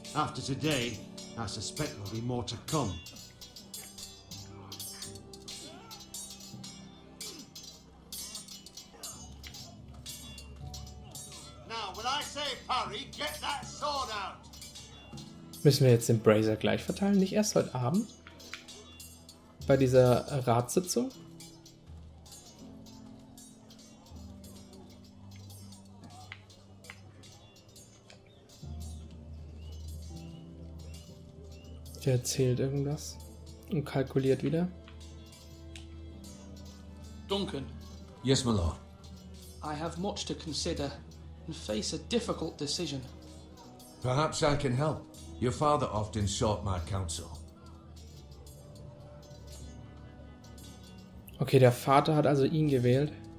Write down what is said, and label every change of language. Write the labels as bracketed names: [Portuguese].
[English] After today, I suspect there'll be more to come. Now, when I say parry, get that sword out. [German] Müssen wir jetzt den Brazier gleich verteilen? Nicht erst heute Abend? Bei dieser Ratssitzung? Der erzählt irgendwas und kalkuliert wieder. [English] Duncan, Yes, my lord. I have much to consider. and face a difficult decision. Perhaps I can help. Your father often sought my counsel. [German] Okay, der Vater hat also ihn gewählt.